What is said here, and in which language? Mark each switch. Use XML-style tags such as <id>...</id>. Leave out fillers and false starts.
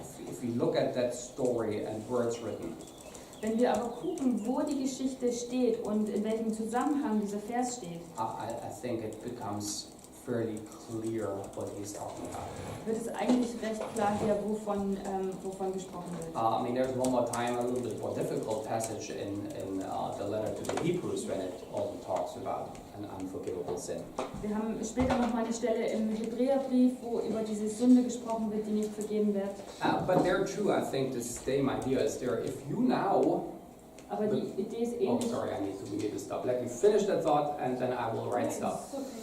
<en>If we look at that story and where it's written,</en> <de>wenn wir aber gucken, wo die Geschichte steht und in welchem Zusammenhang dieser Vers steht,</de> <en>I think it becomes fairly clear what he's talking about.</en> <de>Wird es eigentlich recht klar hier, wovon gesprochen wird.</de> <en>I mean, there's one more time, a little bit more difficult passage in the letter to the Hebrews when it also talks about an unforgivable sin.</en> <de>Wir haben später noch mal eine Stelle im Hebräerbrief, wo über diese Sünde gesprochen wird, die nicht vergeben wird.</de> <en>But there too, I think the same idea is there. If you now...</en> <de>Aber die Idee ist Oh, ähnlich.</de> <en>sorry, we need to stop. Let me finish that thought and then I will write stuff.</en>